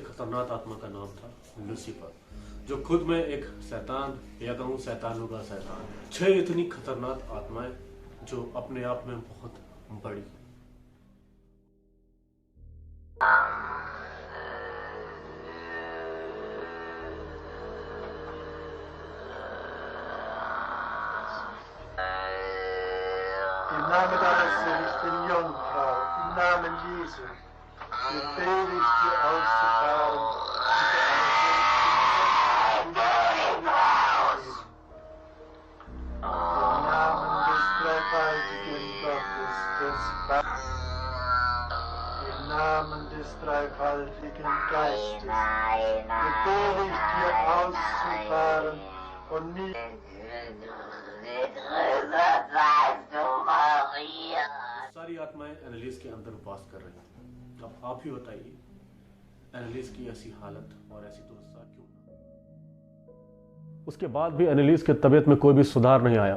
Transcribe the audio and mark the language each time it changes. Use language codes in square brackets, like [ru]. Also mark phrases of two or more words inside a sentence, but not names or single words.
[hi] खतरनाक आत्मा का नाम था लूसीफर, जो खुद में एक शैतान या कहूँ शैतानों का शैतान। 6 इतनी खतरनाक आत्माएं जो अपने आप में बहुत बड़ी। [de] Im Namen deines Sohnes, den Jungfrau, im Namen Jesu, befehle ich dir auszufahren. Im Namen des dreifaltigen Gottes, des im Namen des dreifaltigen Geistes, befehle ich dir auszufahren und nicht. [hi] सारी आत्माएं एनालिस के अंदर वास कर रही थी। अब आप ही बताइए, एनालिस की ऐसी हालत और ऐसी दुर्दशा क्यों? उसके बाद भी एनालिस के तबीयत में कोई भी सुधार नहीं आया।